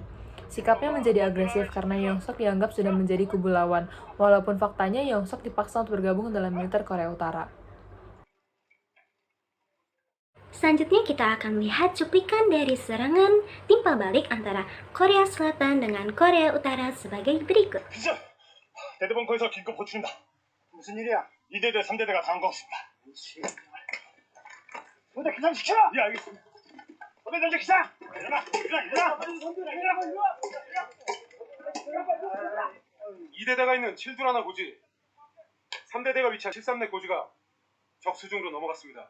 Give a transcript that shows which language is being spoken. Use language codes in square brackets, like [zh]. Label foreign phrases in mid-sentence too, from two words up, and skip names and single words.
[id] Sikapnya menjadi agresif karena Yongsok dianggap sudah menjadi kubu lawan, walaupun faktanya Yongsok dipaksa untuk bergabung dalam militer Korea Utara. Selanjutnya kita akan melihat cuplikan dari serangan timpal balik antara Korea Selatan dengan Korea Utara sebagai berikut. [ko] 대대벙커에서 긴급 호출입니다. 무슨 일이야? 2대대 3대대가 당한 것 같습니다. 선대 기상시켜! 예, 알겠습니다. 선대 전제 기상! 일어나! 2대대가 있는 칠두라나 고지, 3대대가 위치한 13내 고지가 적 수중으로 넘어갔습니다.